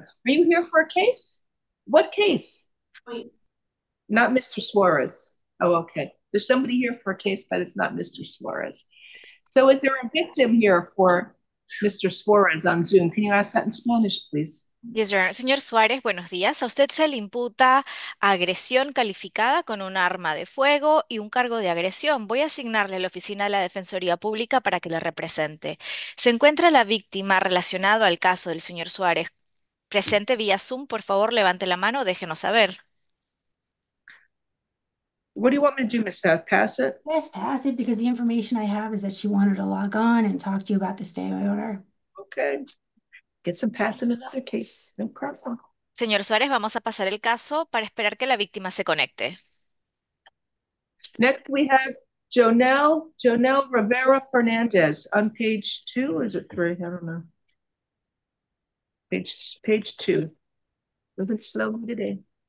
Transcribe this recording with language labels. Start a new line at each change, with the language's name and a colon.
English: Are you here for a case? What case? Wait. Not Mr. Suarez. Oh, okay. There's somebody here for a case, but it's not Mr. Suarez. So is there a victim here for Mr. Suarez on Zoom? Can you ask that in Spanish, please? Yes, Your Honor.
Spanish: Señor Suárez, buenos días. A usted se le imputa agresión calificada con un arma de fuego y un cargo de agresión. Voy a asignarle a la Oficina de la Defensoría Pública para que le represente. ¿Se encuentra la víctima relacionado al caso del señor Suárez presente vía Zoom? Por favor, levante la mano, déjenos saber.
English: What do you want me to do, Ms. Seth? Pass it? Yes, pass it, because the information I have is that she wanted to log on and talk to you about the stay order. Okay. Get some pass in another case. No problem.
Spanish: Señor Suárez, vamos a pasar el caso para esperar que la víctima se conecte.
English: Next, we have Jonelle Rivera Fernandez on page 2, or is it 3? I don't know. Page 2. Moving slowly today.